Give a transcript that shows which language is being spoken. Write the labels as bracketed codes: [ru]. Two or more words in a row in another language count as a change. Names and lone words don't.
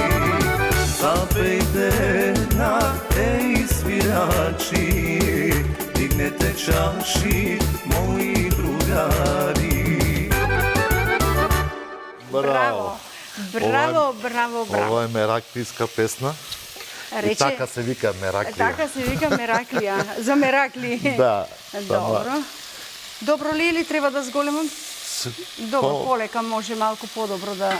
[mk] Запејте на еј свирачи, дигнете чаши, моји другари. Браво. Браво, браво, браво. Ова е мераклиска песна. И така се вика Мераклија. Така се вика Мераклија. За Меракли. Да. Добро. Добро ли или треба да зголемам? Добро, полека може малку подобро да...